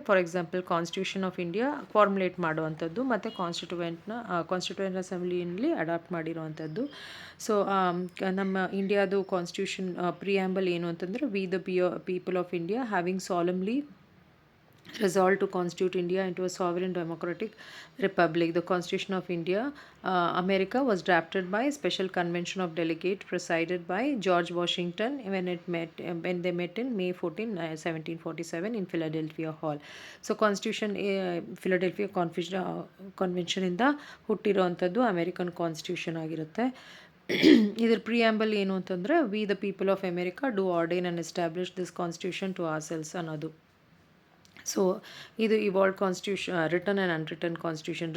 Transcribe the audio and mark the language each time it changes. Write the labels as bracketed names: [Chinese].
[Kannada] For example, constitution of India ಫಾರ್ಮ್ಯುಲೇಟ್ ಮಾಡುವಂಥದ್ದು, ಮತ್ತು constituent ಅಸೆಂಬ್ಲಿಯಲ್ಲಿ adapt ಮಾಡಿರುವಂಥದ್ದು. ಸೊ ನಮ್ಮ ಇಂಡಿಯಾದು ಕಾನ್ಸ್ಟಿಟ್ಯೂಷನ್ ಪ್ರಿಯಾಂಬಲ್ ಏನು ಅಂತಂದರೆ, [English] We the people of India having solemnly resolved to constitute India into a sovereign democratic republic. The Constitution of India, America, was drafted by a special convention of delegates presided by George Washington when they met in May 14, 1747 in Philadelphia Hall. [Kannada] So Constitution Philadelphia Convention ಇಂದ ಹುಟ್ಟಿರೋವಂಥದ್ದು American constitution ಆಗಿರುತ್ತೆ. ಇದರ preamble ಏನು ಅಂತಂದರೆ, [English] we the people of America do ordain and establish this constitution to ourselves [Kannada] ಅನ್ನೋದು. [English] So ಇದು evolved constitution, written and unwritten constitution.